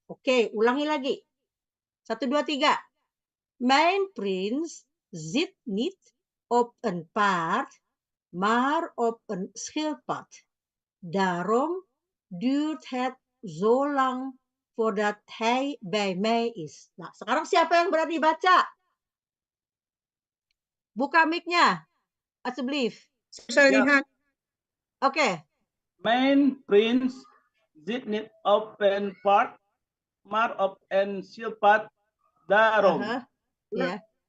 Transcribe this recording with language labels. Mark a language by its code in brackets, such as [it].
[id] Oké, ulangi lagi. [nl] 1 2 3. Mijn prins zit niet op een paard, maar op een schildpad. Daarom duurt het zo lang voordat hij bij mij is. [id] Nah, sekarang siapa yang berani baca? Buka mic-nya, [nl] alsjeblieft. [id] Saya lihat. Oke. [nl] Mijn prins zit niet op een paard, maar op een schildpad. Daarom. Ja.